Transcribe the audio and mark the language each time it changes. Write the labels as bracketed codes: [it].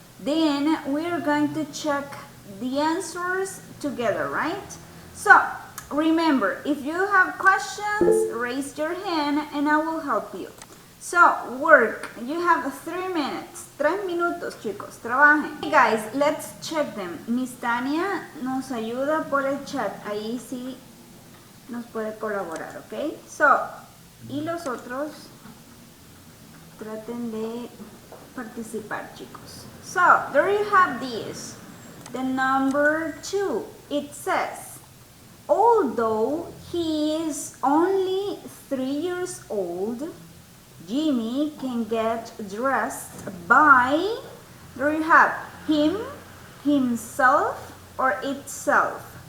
[en] Then we're going to check the answers together, right? So, remember, if you have questions, raise your hand and I will help you. So, work. You have 3 minutes. [es] 3 minutos, chicos. Trabajen. [en] Hey guys, let's check them. [es] Miss Tania nos ayuda por el chat. Ahí sí nos puede colaborar, ¿ok? [en] So, [es] y los otros traten de participar, chicos. [en] So, there you have this. The number 2. It says, although he is only 3 years old, Jimmy can get dressed by, there you have, him, himself, or itself.